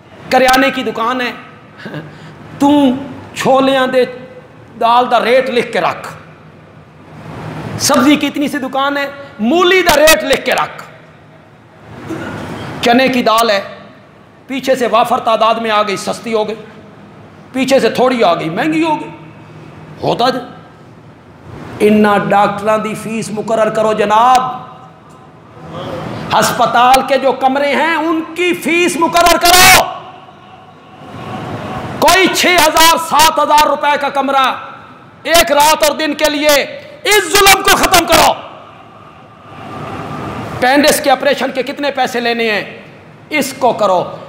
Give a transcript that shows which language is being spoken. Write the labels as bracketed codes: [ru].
[ur] کریانے کی دکان ہے، [pa] تم چھولیاں دے دال دا ریٹ لکھ کے رکھ. [ur] سبزی کی اتنی سی دکان ہے، [pa] مولی دا ریٹ لکھ کے رکھ. [ur] چنے کی دال ہے، پیچھے سے وافر تعداد میں آ گئی سستی ہو گئی، پیچھے سے تھوڑی آ گئی مہنگی ہو گئی. ہوتا جائے. [pa] انہاں ڈاکٹراں دی فیس مقرر کرو جناب. [ur] ہسپتال کے جو کمرے ہیں ان کی فیس مقرر کرو. کوئی 6,000 7,000 روپے کا کمرہ ایک رات اور دن کے لیے. اس ظلم کو ختم کرو. پینڈس کے آپریشن کے کتنے پیسے لینے ہیں اس کو کرو.